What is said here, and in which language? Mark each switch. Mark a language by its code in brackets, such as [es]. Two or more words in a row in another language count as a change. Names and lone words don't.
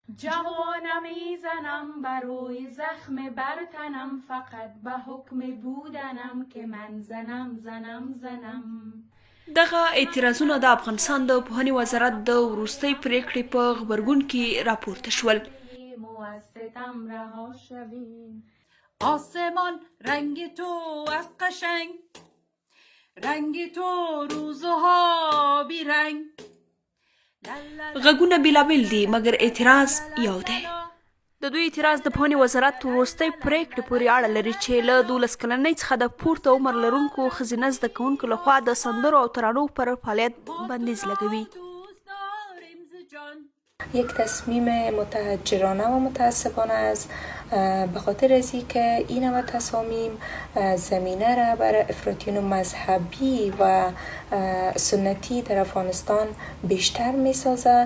[fa] جوانم میزنم بروی زخم برتنم، فقط به حکم بودنم که من زنم. [ps] دغه اعتراضونه د افغانستان د پوهنې وزارت د وروستۍ پریکړې په غبرګون کې راپورته شول. [fa] آسمان رنگ تو از قشنگ، رنگ تو روزها بی رنگ. [ps] غږونه بیلابیل دي مګر اعتراض یو دی. د دوی اعتراض د پوهنې وزارت وروستۍ پریکړې پورې اړه لري چې له 12 کلنۍ څخه د پورته عمر لرونکو ښځینه زده کوونکو لخوا د سندرو او ترانو پر فعالیت بندیز لګوي. [fa] یک تصمیم متحجرانه و متاسفانه است، به خاطر از اینکه این همه تصامیم زمینه را برای افراطیون مذهبی و سنتی در افغانستان بیشتر می سازه.